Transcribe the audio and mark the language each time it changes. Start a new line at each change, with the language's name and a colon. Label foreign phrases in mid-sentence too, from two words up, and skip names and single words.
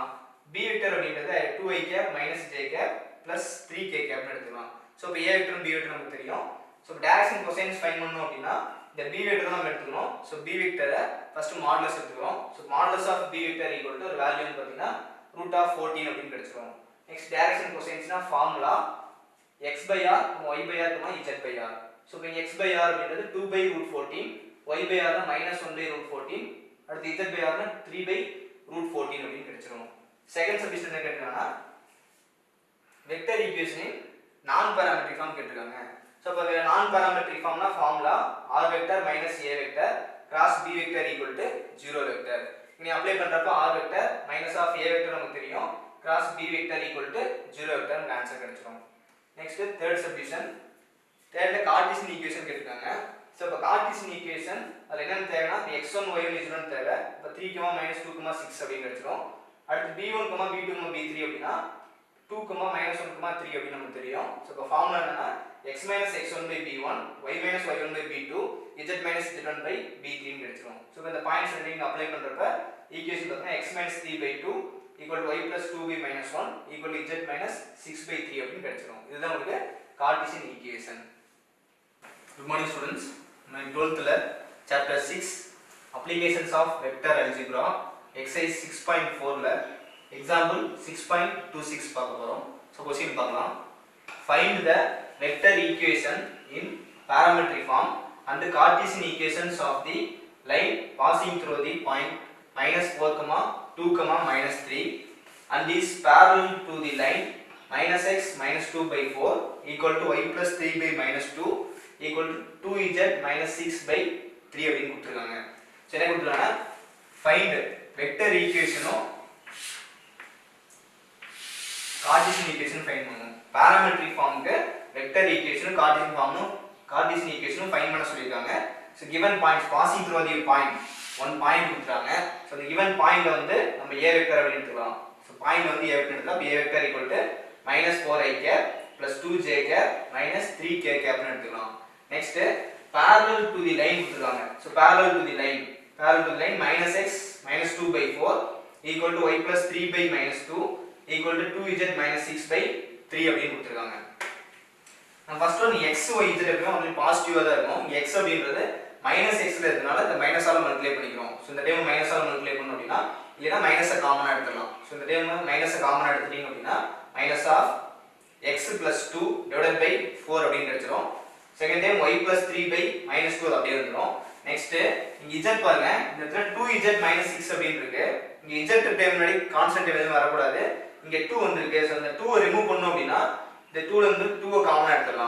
English: b vector அப்படிங்கிறது 2i cap minus j cap plus 3k cap
Tamil: ன்னு எடுக்கலாம். சோ இப்போ
English: a vector b vector
Tamil: நமக்கு தெரியும்.
English: so direction cosines find
Tamil: பண்ணணும் அப்படின்னா இந்த
English: b vector
Tamil: நம்ம எடுத்துக்கணும்.
English: so b vector first modulus
Tamil: எடுத்துக்கிறோம்.
English: so modulus of b vector equal to
Tamil: ஒரு வேல்யூன்னு பார்த்தீங்கன்னா √14 அப்படின்னு கிடைச்சிரும்.
English: next direction cosines formula x by r y by r z by r. ஸோ இப்போ x by r அப்படின்றது 2 by √14, y by r -1 by √14, அடுத்து z by r 3 by √14
Tamil: அப்படின்னு கிடைச்சிரும்.
English: second substitution
Tamil: என்ன கேட்டிருக்காங்கன்னா
English: vector equation non parametric form
Tamil: கேட்டிருக்காங்க.
English: so now non parametric form formula r vector minus a vector cross b vector equal to 0 vector. knee apply
Tamil: பண்றப்ப
English: r vector minus of a vector
Tamil: நமக்கு தெரியும்,
English: cross b vector equal to 0 vector
Tamil: நமக்கு ஆன்சர் கிடைச்சிரும்.
English: next third substitution.
Tamil: தேர்ட்ல
English: Cartesian equation
Tamil: கேட்டிருக்காங்க.
English: so now Cartesian equation
Tamil: அதில் என்னென்ன தேவைன்னா x1 y1 z1 தேவை. இப்போ 3, -2, 6 அப்படின்னு கிடைச்சிரும். அடுத்து b1, b2, b3 அப்படின்னா 2, -1, 3 அப்படின்னு நமக்கு தெரியும்.
English: so now formula
Tamil: என்னன்னா
English: x - x1 by b1, y - y1 by b2, z - z1 by b3
Tamil: ன்னு கிடைச்சிரும். ஸோ இப்போ இந்த பாயிண்ட்ஸ் ரெண்டையும் அப்ளை பண்றப்ப
English: ஈக்குவேஷன்
Tamil: பார்த்தீங்கன்னா
English: x - 3 by 2 equal to y plus 2 by minus 1 equal to z minus 6 by 3
Tamil: அப்படின்னு கிடைச்சிரும். இதுதான் உங்களுக்கு
English: Cartesian equation. good morning students.
Tamil: நம்ம 12th சாப்டர் 6
English: applications of vector algebra exercise
Tamil: 6.4ல எக்ஸாம்பிள் 6.26 பார்க்க போறோம்.
English: so question
Tamil: பார்க்கலாம்.
English: find the vector equation in parametric form and the Cartesian equations of the line passing through the point -4, 2, -3 and is parallel to the line -x -2 by 4 equal to y plus 3 by -2 equal to 2z minus 6 by 3
Tamil: அப்படின்னு கொடுத்துருக்காங்க. ஸோ என்ன கொடுத்துருக்காங்க,
English: find vector equation Cartesian equation find
Tamil: பண்ணணும்.
English: parametric form vector equation Cartesian equation find
Tamil: பண்ண சொல்லியிருக்காங்க.
English: so given points passing through the point one point
Tamil: கொடுத்துருக்காங்க.
English: so this given point
Tamil: வந்து நம்ம
English: a vector
Tamil: அப்படின்னு எடுத்துக்கலாம். ஸோ பாயிண்ட் வந்து
English: a vector
Tamil: எடுத்துக்கலாம்.
English: a vector equal to -4i cap plus 2j cap minus 3k cap
Tamil: ன்னு எடுத்துக்கலாம்.
English: நெக்ஸ்ட் parallel to the line
Tamil: கொடுத்துருக்காங்க.
English: ஸோ parallel to the line -x -2 by 4 equal to y plus 3 by -2 equal to 2z minus 6 by 3
Tamil: அப்படின்னு கொடுத்துருக்காங்க. நான்
English: first one
Tamil: x y z எப்பவுமே உங்களுக்கு பாசிட்டிவா தான் இருக்கும். x அப்படின்றது -x ல இருக்கனால இந்த மைனஸால மல்டிப்ளை பண்ணிக்கிறோம்.
English: so this time
Tamil: மைனஸால மல்டிப்ளை பண்ணோம் அப்படின்னா இல்லைன்னா மைனஸை காமனா எடுத்துக்கலாம்.
English: so this time
Tamil: மைனஸை காமனா எடுத்துட்டீங்க அப்படின்னா
English: minus of x plus 2 divided by 4
Tamil: அப்படின்னு கிடைச்சிரும்.
English: second time y plus 3 by -2
Tamil: அப்படியே வந்துரும். நெக்ஸ்ட் இங்க z பாருங்க, இந்த இடத்துல
English: 2z minus 6
Tamil: அப்படின்னு இருக்கு. இங்க z டைம் முன்னாடி கான்ஸ்டன்ட் எதுவும் வர கூடாது. இங்க 2 வந்திருக்கு. சோ அந்த 2 ரிமூவ் பண்ணோம் அப்படின்னா இந்த 2 ல இருந்து 2 காமனா எடுத்துடலாம்.